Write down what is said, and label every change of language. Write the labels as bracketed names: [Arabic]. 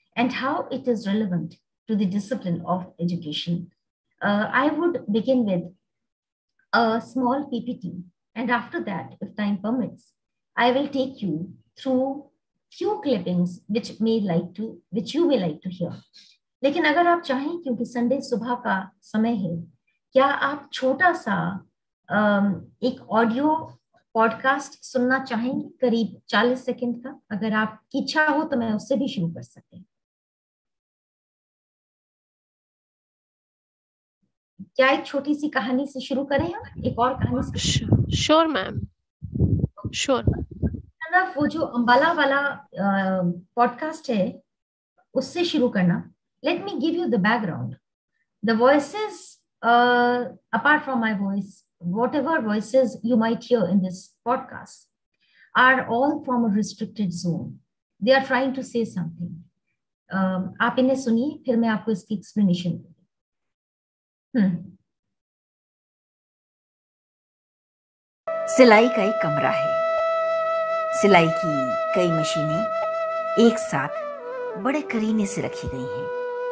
[English] And how it is relevant to the discipline of education? I would begin with a small PPT, and after that, if time permits, I will take you through few clippings which you may like to hear. [Hindi] लेकिन अगर आप चाहें, क्योंकि Sunday सुबह का समय है, क्या आप छोटा सा एक ऑडियो पॉडकास्ट सुनना चाहेंगे, करीब 40 सेकंड का? अगर आपकी इच्छा हो तो मैं उससे भी शुरू कर सकते हैं। क्या एक छोटी सी कहानी से शुरू करें हम? एक और कहानी से? [English] Sure ma'am, sure. [Hindi] वो जो अंबाला वाला पॉडकास्ट है उससे शुरू करना। [English] Let me give you the background. The voices, apart from my voice, whatever voices you might hear in this podcast are all from a restricted zone. They are trying to say something. [Hindi] आप इन्हें सुनिए, फिर मैं आपको इसकी explanation दूंगी। सिलाई का एक कमरा है। सिलाई की कई मशीनें एक साथ बड़े करीने से रखी गई हैं।